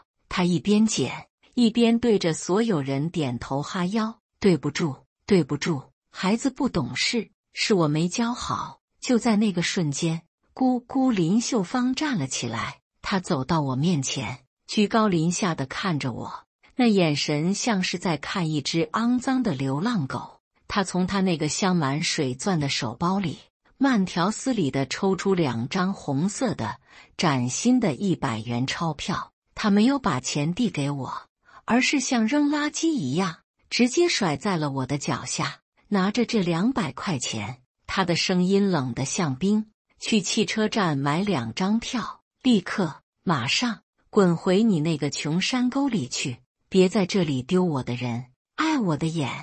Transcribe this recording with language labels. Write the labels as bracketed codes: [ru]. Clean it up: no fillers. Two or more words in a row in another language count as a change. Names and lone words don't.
[zh] 他一邊撿，一邊對着所有人點頭哈腰：“對不住，對不住，孩子不懂事，是我沒教好。” 就在那個瞬間，姑姑林秀芳站了起来，她走到我面前，居高臨下地看着我，那眼神像是在看一隻骯髒的流浪狗。她從她那個鑲滿水鑽的手包裡慢條斯理地抽出2張紅色的嶄新的100元鈔票。她沒有把錢遞給我，而是像扔垃圾一樣直接甩在了我的腳下。拿着這200塊錢，她的聲音冷得像冰：“去汽車站買2張票，立刻馬上滾回你那個窮山溝裡去，別在這裡丟我的人，礙我的眼。”